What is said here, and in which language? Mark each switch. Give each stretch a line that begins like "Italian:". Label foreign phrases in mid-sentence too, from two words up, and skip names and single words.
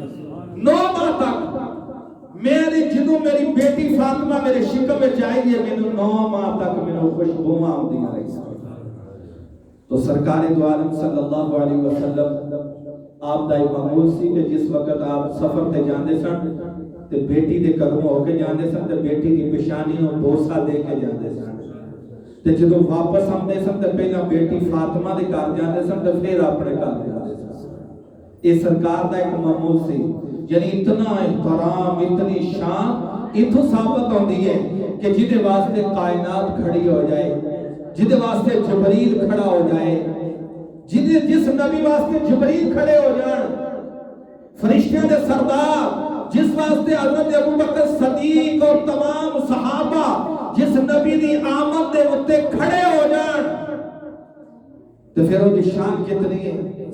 Punjabi: 9 ماہ تک میری جدوں میری بیٹی فاطمہ میرے شکم میں جائی ہے، میں 9 ماہ تک میں خوشبوواں آوڑی رہی ہے. تو سرکار دو عالم
Arabic: صلی اللہ علیہ وسلم
Punjabi: آپ دا معمول سی کہ جس وقت آپ سفر تے جاندے سن تے بیٹی دے قدم ہو کے جاندے سن تے بیٹی کی پیشانی نوں بوسا دے کے جاندے سن تے جدوں واپس آندے سن تے پہلا بیٹی فاطمہ دے گھر جاندے سن تے پھر اپنے گھر جاندے سن. یہ سرکار دا ایک معمول سی، یعنی اتنا احترام اتنی شان اتھوں ثابت ہوندی ہے کہ جدے واسطے کائنات کھڑی ہو جائے، جدے واسطے جبریل کھڑا ہو جائے، جس نبی واسطے جبریل کھڑے ہو جان، فرشتیاں دے سردار جس واسطے حضرت ابوبکر صدیق اور تمام صحابہ جس نبی دی آمد دے اتے کھڑے ہو جان، تو پھر وہ دی شان کتنی ہے.